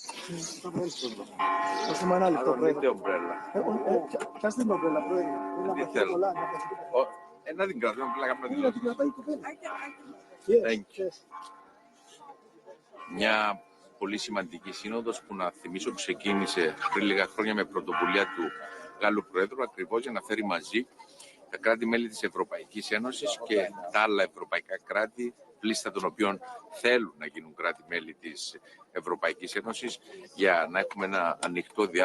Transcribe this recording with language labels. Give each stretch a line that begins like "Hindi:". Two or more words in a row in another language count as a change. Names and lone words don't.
Italian: Facciamo un altro, Niente ombrella. C'è sempre ombrella,
Greek: Τι θέλω. Να την κρατώ, απλά κάνω τη λόγια.
English: Thank you.
Greek: Μια πολύ σημαντική σύνοδος που, να θυμίσω, ξεκίνησε πριν λίγα χρόνια με πρωτοβουλία του Γάλλου Προέδρου, ακριβώς για να φέρει μαζί τα κράτη-μέλη της Ευρωπαϊκής Ένωσης και τα άλλα ευρωπαϊκά κράτη, λίστα των οποίων θέλουν να γίνουν κράτη-μέλη της Ευρωπαϊκής Ένωσης, για να έχουμε ένα ανοιχτό διάλογο.